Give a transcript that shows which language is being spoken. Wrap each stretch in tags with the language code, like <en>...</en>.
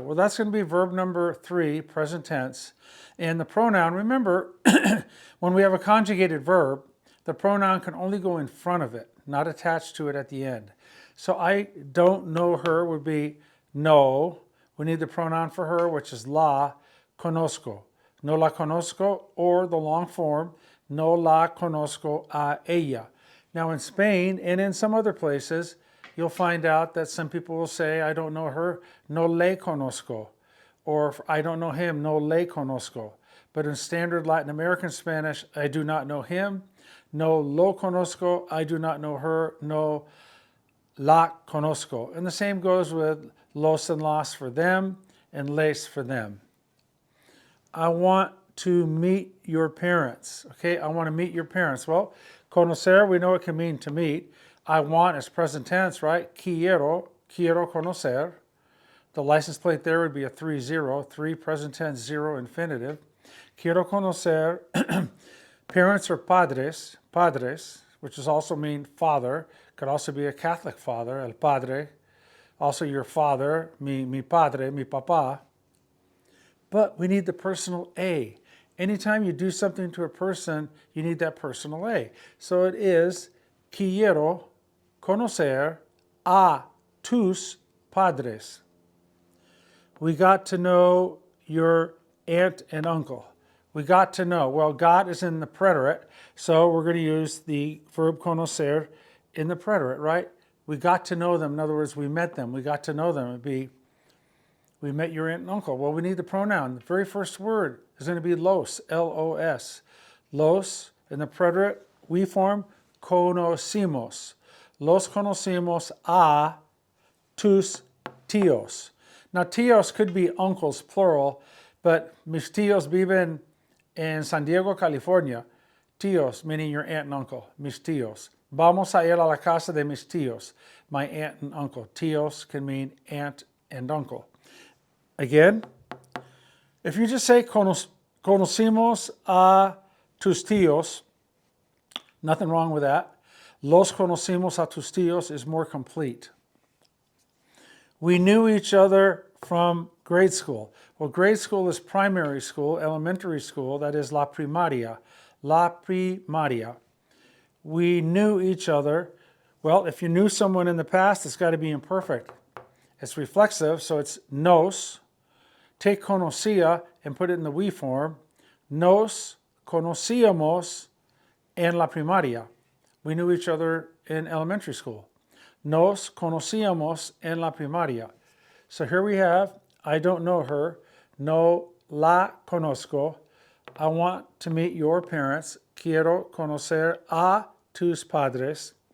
<en>Well, that's going to be verb number 3, present tense. And the pronoun, remember, when we have a conjugated verb, the pronoun can only go in front of it, not attached to it at the end. So I don't know her would be no. We need the pronoun for her, which is</en> <es>la conozco. No la conozco,</es> <en>or the long form,</en> <es>no la conozco a ella.</es> <en>Now in Spain and in some other places, you'll find out that some people will say, I don't know her,</en> <es>no le conozco.</es> <en>Or I don't know him,</en> <es>no le conozco.</es> <en>But in standard Latin American Spanish, I do not know him,</en> <es>no lo conozco,</es> <en>I do not know her,</en> <es>no la conozco.</es> <en>And the same goes with los and las for them and les for them. I want to meet your parents. Okay, I want to meet your parents. Well, conocer, we know it can mean to meet. I want is present tense, right?</en> <es>Quiero conocer.</es> <en>The license plate there would be a 3-0, 3 present tense, 0 infinitive.</en> <es>Quiero conocer.</es> <en>Parents are padres, which is also mean father. Could also be a Catholic father,</en> <es>el padre.</es> <en>Also your father,</en> <es>mi padre, mi papá.</es> <en>But we need the personal A. Anytime you do something to a person, you need that personal A. So it is</en> <es>quiero conocer a tus padres.</es> <en>We got to know your aunt and uncle. We got to know. Well, got is in the preterite, so we're going to use the verb conocer in the preterite, right? We got to know them. In other words, we met them. We got to know them. It'd be, we met your aunt and uncle. Well, we need the pronoun. The very first word is going to be los, L-O-S. Los, in the preterite, we form conocimos.</en> <es>Los conocimos a tus tíos.</es> <en>Now, tíos could be uncles, plural, but</en> <es>mis tíos viven en San Diego, California. Tíos,</es> <en>meaning your aunt and uncle,</en> <es>mis tíos. Vamos a ir a la casa de mis tíos,</es> <en>my aunt and uncle. Tíos can mean aunt and uncle. Again, if you just say</en> <es>conocimos a tus tíos,</es> <en>nothing wrong with that.</en> <es>Los conocimos a tus tíos</es> <en>is more complete. We knew each other from grade school. Well, grade school is primary school, elementary school, that is</en> <es>la primaria. La primaria.</es> <en>We knew each other. Well, if you knew someone in the past, it's got to be imperfect. It's reflexive, so it's nos. Take conocía and put it in the we form.</en> <es>Nos conocíamos en la primaria.</es> <en>We knew each other in elementary school.</en> <es>Nos conocíamos en la primaria.</es> <en>So here we have, I don't know her.</en> <es>No la conozco.</es> <en>I want to meet your parents.</en> <es>Quiero conocer a tus padres.</es>